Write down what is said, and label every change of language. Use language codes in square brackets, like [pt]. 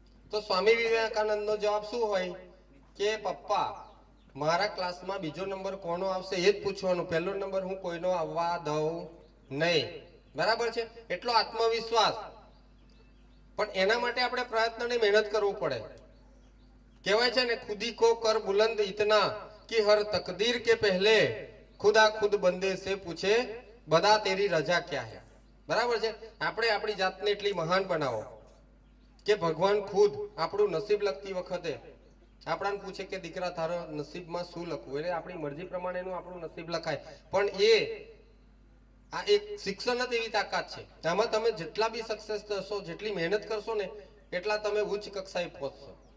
[gu] તો સ્વામી વિવેકાનંદનો જવાબ શું હોય કે પપ્પા મારા ક્લાસમાં બીજો નંબર કોનો આવશે એ જ પૂછવાનું, પહેલો નંબર હું કોઈનો આવવા દઉં નહીં, બરાબર છે? એટલો આત્મવિશ્વાસ. પણ એના માટે આપણે પ્રયત્ન અને મહેનત કરવું પડે. કહેવાય છે ને [hi] ખુદી કો કર બુલંદ ઇતના कि हर तकदीर के पहले खुदा खुद बंदे से पूछे बता तेरी रजा क्या है। [gu] बराबर છે આપણે આપણી જાતને એટલી મહાન બનાવો કે ભગવાન ખુદ આપણું નસીબ લખતી વખતે આપણાને પૂછે કે દીકરા તારો નસીબમાં શું લખવું, એટલે આપણી મરજી પ્રમાણેનું આપણું નસીબ લખાય. પણ આ એક શિક્ષણ જ એવી તાકાત છે, આમાં તમે જેટલા બી સક્સેસ થશો, જેટલી મહેનત કરશો ને એટલા તમે ઉચ્ચ કક્ષાએ પહોંચશો.